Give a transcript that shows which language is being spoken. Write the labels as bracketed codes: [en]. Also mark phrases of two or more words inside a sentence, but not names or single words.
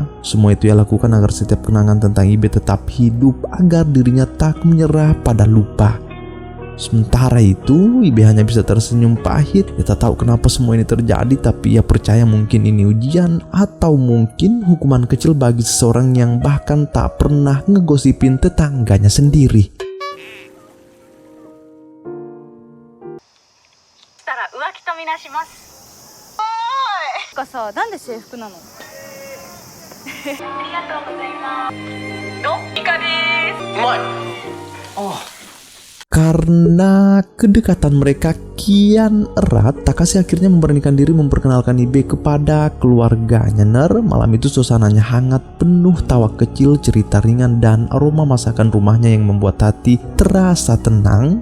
[id] Semua itu ia lakukan agar setiap kenangan tentang Ibe tetap hidup, agar dirinya tak menyerah pada lupa. Sementara itu, Ibe hanya bisa tersenyum pahit. Ia tak tahu kenapa semua ini terjadi, tapi ia percaya mungkin ini ujian, atau mungkin hukuman kecil bagi seseorang yang bahkan tak pernah ngegosipin tetangganya sendiri. [ja] 浮気とみなします。おーい。かさ、なんで制服なの？ありがとうございます。イカです。うまい。 [id] Karena kedekatan mereka kian erat, Takashi akhirnya memberanikan diri memperkenalkan Ibe kepada keluarganya. Malam itu suasananya hangat, penuh tawa kecil, cerita ringan, dan aroma masakan rumahnya yang membuat hati terasa tenang.